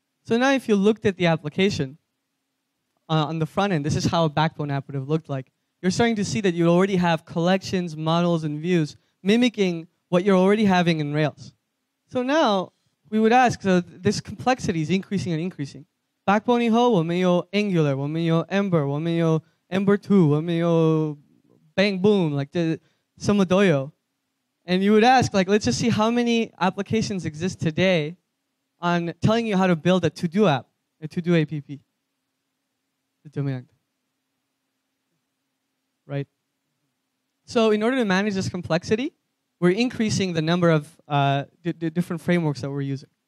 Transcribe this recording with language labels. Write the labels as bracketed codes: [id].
[en] So now if you looked at the application on the front end, this is how a Backbone app would have looked like. You're starting to see that you already have collections, models, and views mimicking what you're already having in Rails. So now we would ask, so this complexity is increasing and increasing. [zh] Backbone 以后我们有 Angular, 我们有 Ember, 我们有 Ember 2, 我们有 Bang Boom, like 什么都有. [en] And you would ask, like, let's just see how many applications exist today on telling you how to build a to-do app, a to-do app. Right? So in order to manage this complexity, we're increasing the number of different frameworks that we're using.